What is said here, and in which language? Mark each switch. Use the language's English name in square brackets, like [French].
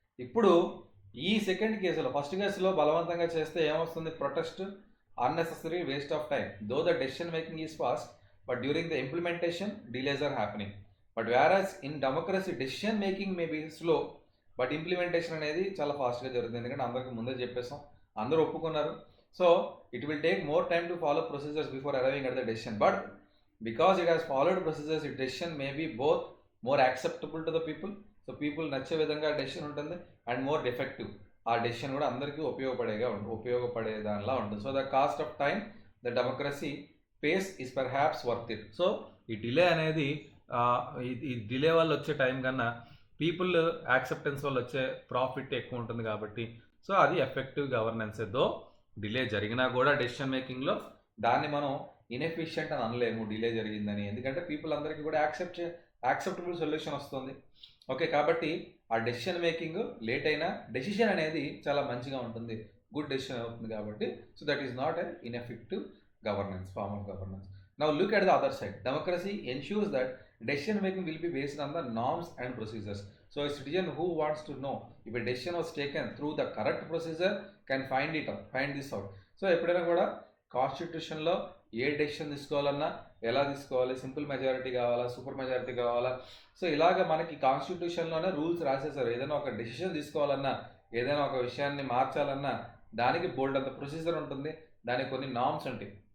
[Telugu] ఇప్పుడు ఈ సెకండ్ కేసులో, ఫస్ట్ కేసులో బలవంతంగా చేస్తే ఏమొస్తుంది, protest, unnecessary waste of time. [English] Though the decision making is fast but during the implementation delays are happening. But whereas in democracy decision making may be slow but implementation [Telugu] అనేది చాలా ఫాస్ట్గా జరుగుతుంది. ఎందుకంటే అందరికీ ముందే చెప్పేసాం, అందరూ ఒప్పుకున్నారు. [English] so it will take more time to follow procedures before arriving at the decision, but because it has followed procedures, its decision may be both more acceptable to the people, so people [Telugu] నచ్చే విధంగా decision ఉంటుంది, [English] And more effective. [Telugu] ఆ decision కూడా అందరికీ ఉపయోగపడే దానిలా ఉంటుంది. [English] So the cost of time the democracy pays is perhaps worth it. [Telugu] So ఈ డిలే అనేది ఈ డిలే వల్ల వచ్చే టైం కన్నా పీపుల్ యాక్సెప్టెన్స్ వల్ల వచ్చే ప్రాఫిట్ ఎక్కువ ఉంటుంది కాబట్టి సో అది ఎఫెక్టివ్ గవర్నెన్స్. దో డిలే జరిగినా కూడా డెసిషన్ మేకింగ్లో దాన్ని మనం ఇన్ఎఫిషియంట్ అని అనలేము డిలే జరిగిందని, ఎందుకంటే పీపుల్ అందరికీ కూడా యాక్సెప్టబుల్ సొల్యూషన్ వస్తుంది. ఓకే, కాబట్టి ఆ డెసిషన్ మేకింగ్ లేట్ అయినా డెసిషన్ అనేది చాలా మంచిగా ఉంటుంది, గుడ్ డెసిషన్ అవుతుంది కాబట్టి so [English] that is not a ineffective governance, [Telugu] form of governance. [English] Now look at the other side. Democracy ensures that decision making will be based on the norms and procedures. So a citizen who wants to know if a decision was taken through the correct procedure can find this out. [Telugu] So ఎప్పుడైనా కూడా కాన్స్టిట్యూషన్లో ఏ decision తీసుకోవాలన్నా ఎలా తీసుకోవాలి, simple majority కావాలా, super majority కావాలా, so ఇలాగ మనకి కాన్స్టిట్యూషన్లోనే రూల్స్ రాసేసారు. ఏదైనా ఒక డెసిషన్ తీసుకోవాలన్నా ఏదైనా ఒక విషయాన్ని మార్చాలన్నా దానికి బోల్డ్ అంత ప్రొసీజర్ ఉంటుంది, దానికి కొన్ని నామ్స్ ఉంటాయి.